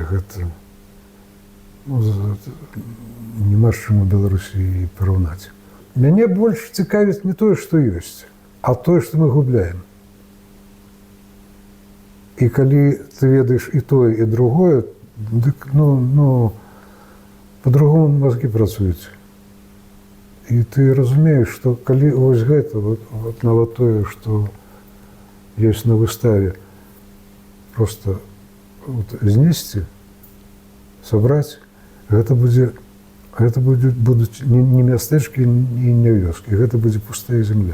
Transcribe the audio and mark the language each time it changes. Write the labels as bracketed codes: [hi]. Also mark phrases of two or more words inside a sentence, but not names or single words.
[be] Гэта, ну, няма з чым у Беларусі і параўнаць. Мяне больш цікавіць не тое, што ёсць, а тое, што мы губляем. І калі ты ведаеш і тое, і другое, дык, ну, [ru] по-другому мозги працуюць. [be] І ты разумееш, што калі вось гэта, вот нават тое, што ёсць на выставе, просто вот, знесці, сабраць, гэта будуць не мястэчкі і не вёскі, гэта будзе пустая земля.